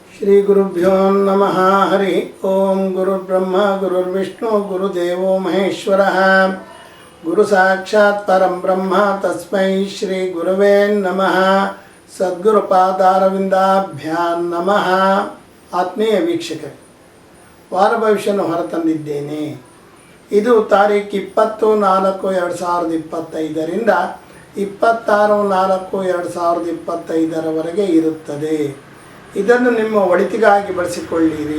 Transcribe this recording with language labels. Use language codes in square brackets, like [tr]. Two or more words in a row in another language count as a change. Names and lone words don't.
[sa] ಶ್ರೀ ಗುರುಭ್ಯೋ ನಮಃ. ಹರಿ ಓಂ. ಗುರುರ್ಬ್ರಹ್ಮ ಗುರುರ್ವಿಷ್ಣು ಗುರುದೇವೋ ಮಹೇಶ್ವರಃ. ಗುರು ಸಾಕ್ಷಾತ್ ಪರಂ ಬ್ರಹ್ಮ ತಸ್ಮೈ ಶ್ರೀ ಗುರುವೇ ನಮಃ. ಸದ್ಗುರುಪಾದಾರವಿಂದಾಭ್ಯಾಂ ನಮಃ. [kn] ಆತ್ಮೀಯ ವೀಕ್ಷಕರೇ, ವಾರ ಭವಿಷ್ಯವನ್ನು ಹೊರತಂದಿದ್ದೇನೆ. ಇದು ತಾರೀಕು 20-4-2025ರಿಂದ 26-4-2025ರವರೆಗೆ ಇರುತ್ತದೆ. ಇದನ್ನು ನಿಮ್ಮ ಒಳಿತಿಗಾಗಿ ಬಳಸಿಕೊಳ್ಳಿರಿ.